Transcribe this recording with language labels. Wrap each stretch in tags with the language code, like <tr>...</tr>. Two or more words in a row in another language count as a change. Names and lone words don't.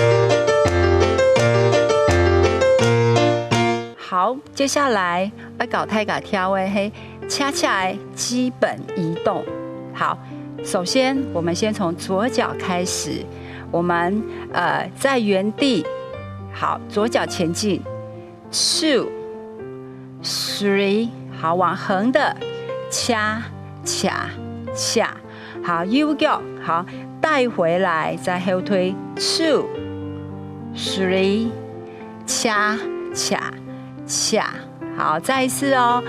<zh>好，接下來要搞大家跳的係恰恰的基本移動。好，首先我們先從左腳開始，我們在原地。好，左腳前進 ，2、3，好，往橫的掐恰恰，好，右脚好，带回来，再后推 2 3， 恰恰恰，好，再一次哦。</zh>